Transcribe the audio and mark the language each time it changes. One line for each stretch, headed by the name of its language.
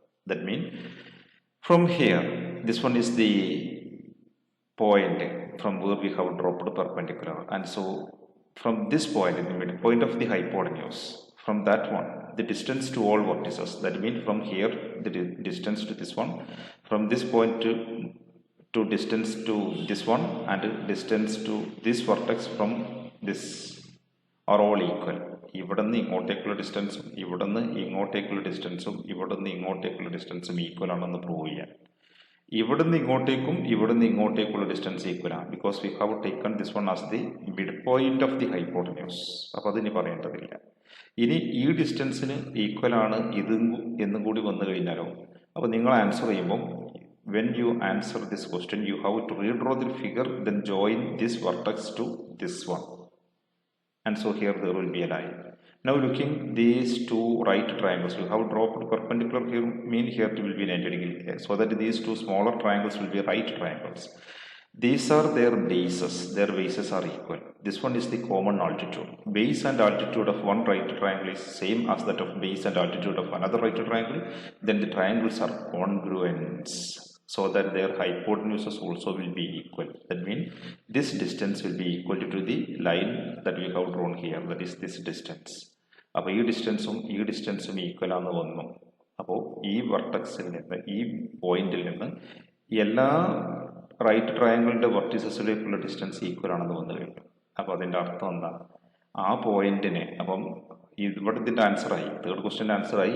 English: That means from here, this one is the point from where we have dropped perpendicular, and so from this point in the midpoint of the hypotenuse, from that one the distance to all vertices, that means from here the distance to this one, from this point to distance to this one and distance to this vertex from this are all equal.
Malayalam: ഇവിടെ നിന്ന് ഇങ്ങോട്ടേക്കുള്ള ഡിസ്റ്റൻസും ഇവിടെ നിന്ന് ഇങ്ങോട്ടേക്കുള്ള ഡിസ്റ്റൻസും ഇവിടെ നിന്ന് ഇങ്ങോട്ടേക്കുള്ള ഡിസ്റ്റൻസും equal ആണെന്ന് prove ചെയ്യാൻ. ഇവിടെ നിന്ന് ഇങ്ങോട്ടേക്കുള്ള ഡിസ്റ്റൻസ് ഈക്വൽ ആണ്,
English: Because we have taken this one as the mid point of the hypotenuse.
Malayalam: അപ്പോൾ അതിനി പറയേണ്ടതില്ല. ഇനി ഈ ഡിസ്റ്റൻസിന് ഈക്വൽ ആണ് ഇത് എന്നും കൂടി വന്നു കഴിഞ്ഞാലോ, അപ്പോൾ നിങ്ങൾ ആൻസർ ചെയ്യുമ്പോൾ
English: when you answer this question you have to redraw the figure, then join this vertex to this one, and so here there will be a line. Now looking these two right triangles, we have dropped perpendicular here, mean here it will be 90 degree, so that these two smaller triangles will be right triangles. These are their bases are equal. This one is the common altitude. Base and altitude of one right triangle is same as that of base and altitude of another right triangle. Then the triangles are congruent, so that their hypotenuses also will be equal. That means this distance will be equal to the line that we have drawn here, that is this distance.
Malayalam: അപ്പോൾ ഈ ഡിസ്റ്റൻസും equal ആണെന്ന് വന്നു. അപ്പോൾ ഈ വെർട്ടക്സിൽ നിന്ന് ഈ പോയിന്റിൽ നിന്ന് എല്ലാ റൈറ്റ് ട്രയാങ്കിളിൻ്റെ വെർട്ടിസസിലേക്കുള്ള ഡിസ്റ്റൻസ് ഈക്വൽ ആണെന്ന് വന്നു കഴിഞ്ഞു. അപ്പോൾ അതിൻ്റെ അർത്ഥം എന്താ, ആ പോയിന്റിനെ, അപ്പം ഇവിടെ ഇതിൻ്റെ ആൻസറായി, തേർഡ് ക്വസ്റ്റ്യൻ്റെ ആൻസറായി.